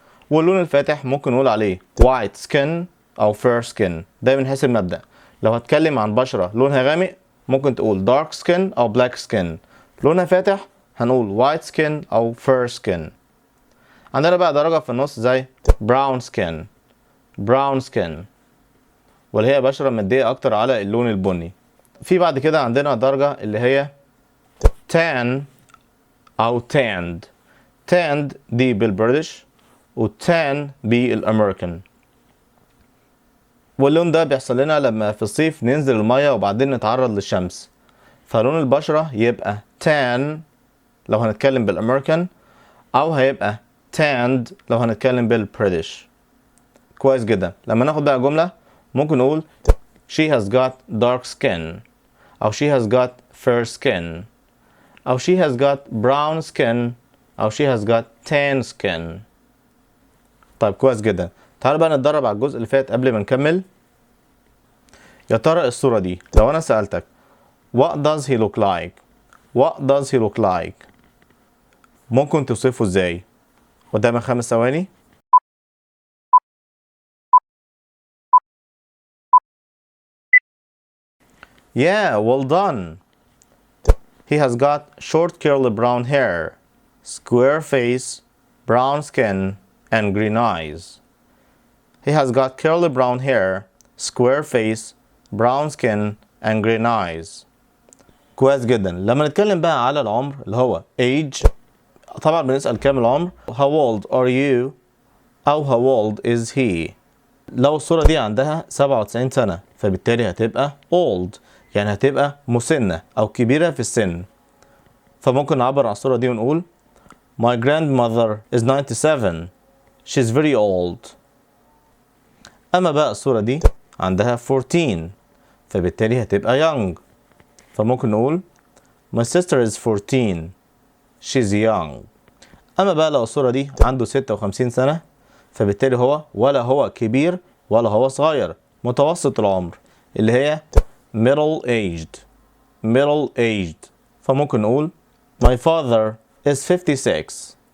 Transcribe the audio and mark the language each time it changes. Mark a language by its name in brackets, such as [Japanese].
[Arabic] واللون الفاتح ممكن نقول عليه white skin أو fair skin. ده من حيث المبدأ. لو هتكلم عن بشرة لونها غامق ممكن تقول dark skin أو black skin. لونها فاتح هنقول white skin أو fair skin. عندنا بقى درجة في النص زي brown skin. brown skin واللي هي بشرة مدية أكتر على اللون البني. في بعد كده عندنا درجة اللي هي tan أو tanned. tanned دي بالبريتش وtan بالأمريكان. واللون ده بيحصل لنا لما في الصيف ننزل المية وبعدين نتعرض للشمس، فلون البشرة يبقى tan لو هنتكلم بالأمريكان، أو هيبقى tanned لو هنتكلم بالبريتش. كويس جدا. لما ناخد بقى جملة ممكن نقول [English] she has got dark skin أو she has got fair skin أو she has got brown skin أو she has got tan skin. [Arabic] طيب كويس جدا. تعالوا بقى نتدرب على الجزء اللي فات قبل ما نكمل. يا ترى الصورة دي لو أنا سألتك [English] what does he look like؟ what does he look like؟ [Arabic] ممكن توصفه ازاي؟ قدامك 5 ثواني. [English] Yeah, well done. He has got short curly brown hair, square face, brown skin, and green eyes. He has got curly brown hair, square face, brown skin, and green eyes. [Arabic] كويس جدا. لما نتكلم بقى على العمر اللي هو age، طبعا بنسأل كام العمر. [English] How old are you؟ [Arabic] أو [English] how old is he؟ [Arabic] لو الصورة دي عندها 97 سنة فبالتالي هتبقى old، يعني هتبقى مسنة أو كبيرة في السن. فممكن نعبر عن الصورة دي ونقول [English] My grandmother is 97. She's very old. [Arabic] أما بقى الصورة دي عندها 14 فبالتالي هتبقى young. فممكن نقول [English] My sister is 14. She's young. [Arabic] أما بقى لو الصورة دي عنده 56 سنة فبالتالي هو ولا هو كبير ولا هو صغير، متوسط العمر، اللي هي middle aged. [English] middle aged. [Arabic] فممكن نقول [English] My father is 56.